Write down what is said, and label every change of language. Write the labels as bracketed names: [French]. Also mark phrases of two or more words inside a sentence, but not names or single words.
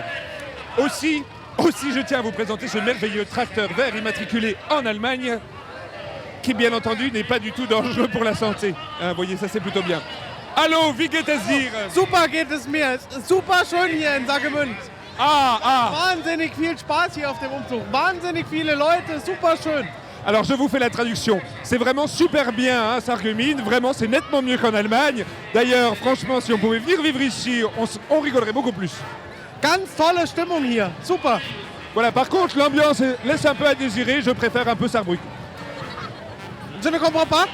[French] Aussi, je tiens à vous présenter ce merveilleux tracteur vert immatriculé en Allemagne, qui bien entendu n'est pas du tout dangereux pour la santé. Hein, vous voyez, ça c'est plutôt bien. [German] Hallo, wie geht es dir? Super geht es mir. Es ist super schön hier in Sarreguemines. Wahnsinnig viel Spaß hier auf dem Umzug. Wahnsinnig viele Leute, super schön. [French] Alors je vous fais la traduction. C'est vraiment super bien, hein, Sarreguemines. Vraiment, c'est nettement mieux qu'en Allemagne. D'ailleurs, franchement, si on pouvait venir vivre ici, on rigolerait beaucoup plus. [German] Ganz tolle Stimmung hier. Super. [French] Voilà, par contre, l'ambiance laisse un peu à désirer. Je préfère un peu Sarrebruck. Je ne comprends pas.